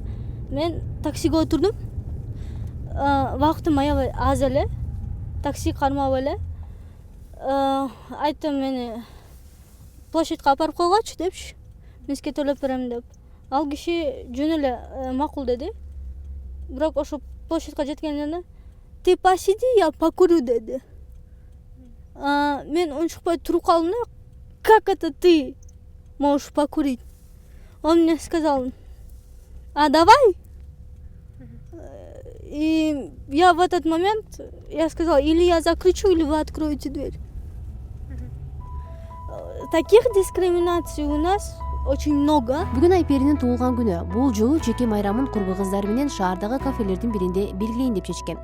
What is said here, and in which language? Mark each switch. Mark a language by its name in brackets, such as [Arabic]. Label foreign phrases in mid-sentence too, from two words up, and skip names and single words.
[Kyrgyz] Мен таксиге отурдум. Вакытым аябай аз эле. Такси кармап эле. Айттым, мени площадька апарып койгочу депчи. Мен сизге төлөп берем деп. Ал киши жөн эле макул деди. Бирок ошо площадька жеткенде [Russian] "Ты посиди, я покурю" [Kyrgyz] деди. Мен унчукпай туруп калдым да. [Russian] "Как это ты можешь покурить?" Он мне сказал: "А давай?" И я в этот момент сказала: "Или я закричу, или вы откроете дверь." Таких дискриминаций у нас очень много. [Kyrgyz] Бүгүн Айперинин туулган күнү. Бул жолу жеке майрамын курбу кыздары менен шаардагы кафелердин биринде белгилейин деп чечкен.